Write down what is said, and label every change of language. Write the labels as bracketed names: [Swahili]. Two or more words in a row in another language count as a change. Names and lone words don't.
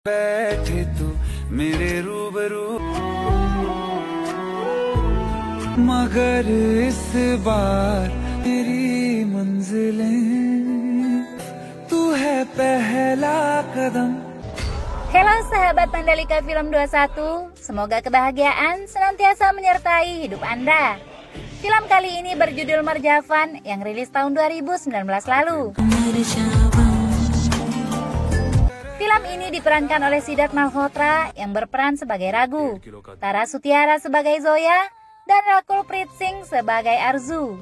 [Hindi] बैठे तू मेरे रूबरू मगर इस बार मेरी मंजिलें तू है पहला कदम. [Indonesian] Halo sahabat Mandalika Film 21, semoga kebahagiaan senantiasa menyertai hidup Anda. Film kali ini berjudul Marjavan yang rilis tahun 2019 lalu. Film ini diperankan oleh Siddharth Malhotra yang berperan sebagai Raghu, Tara Sutiara sebagai Zoya, dan Rakul Preet Singh sebagai Arzu.